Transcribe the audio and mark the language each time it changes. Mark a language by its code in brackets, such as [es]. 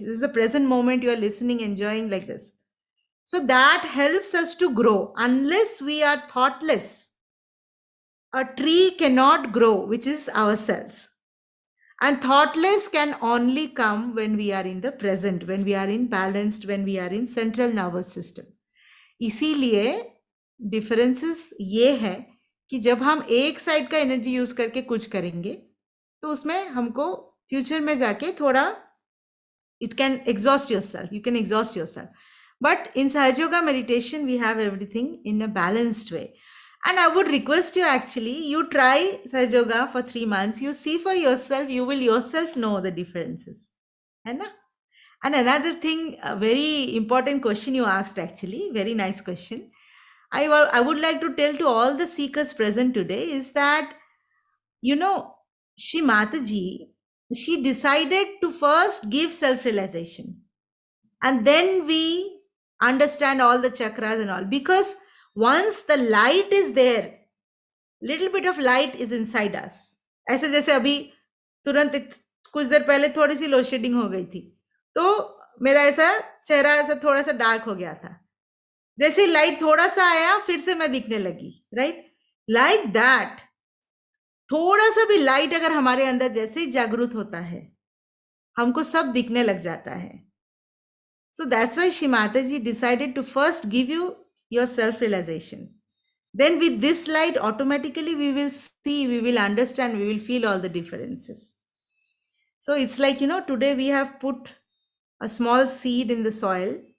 [en] This is the present moment, you are listening, enjoying like this. So that helps us to grow. Unless we are thoughtless, a tree cannot grow, which is ourselves. And thoughtless can only come when we are in the present, when we are in balanced, when we are in central nervous system. [hi] इसीलिए differences ये है कि जब हम एक side का energy use करके कुछ करेंगे तो उसमें हमको फ्यूचर में जाके थोड़ा [en] it can exhaust yourself, you can exhaust yourself. But in Sahaja Yoga meditation, we have everything in a balanced way. And I would request you, actually, you try Sahaja Yoga for 3 months, you see for yourself, you will yourself know the differences. [hi] है ना? [en] And another thing, a very important question you asked, actually, very nice question. I would like to tell to all the seekers present today is that, you know, Shri Mataji, she decided to first give self-realization. And then we understand all the chakras and all. Because once the light is there, little bit of light is inside us. [hi] ऐसे जैसे अभी तुरंत कुछ देर पहले थोड़ी सी load shedding हो गई थी, तो मेरा ऐसा चेहरा ऐसा थोड़ा सा डार्क हो गया था. जैसे लाइट थोड़ा सा आया, फिर से मैं दिखने लगी, राइट? [en] like that, [hi] थोड़ा सा भी लाइट अगर हमारे अंदर जैसे ही जागृत होता है, हमको सब दिखने लग जाता है. [en] So that's why Shri Mataji decided to first give you your self-realization. Then with this light, automatically we will see, we will understand, we will feel all the differences. So it's like, you know, today we have put a small seed in the soil.